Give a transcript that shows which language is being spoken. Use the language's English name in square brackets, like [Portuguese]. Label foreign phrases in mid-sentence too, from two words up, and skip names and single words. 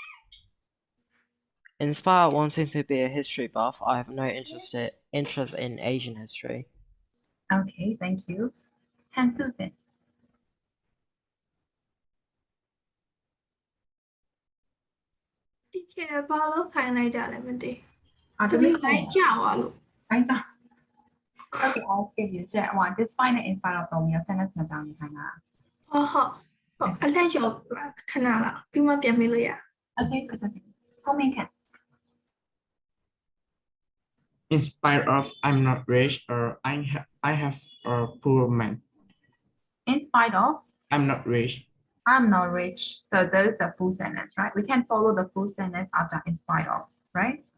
[English] In spite of wanting to be a history buff, I have no interest in Asian history. Okay, thank you. And Susan. [Burmese] Teacher ဘာလို့ခိုင်းလိုက်ကြလဲမသိဘူး တ တ မီး မီးလိုက်ကြသွားလို့ [English] Right. Okay, I'll give you jet one. Despite the in spite of [Burmese] 3 မျိုး sentence နှစ်ကြောင်းနေခိုင်းတာ ဟုတ်အလှည့်ကျော်ခဏလောက်ပြီးမှပြန်မေးလို့ရ [English] Okay, good. Home and cat. In spite of I'm not rich or I have a poor man. In spite of I'm not rich. I'm not rich. So there is a full sentence, right? We can follow the full sentence after in spite of, right?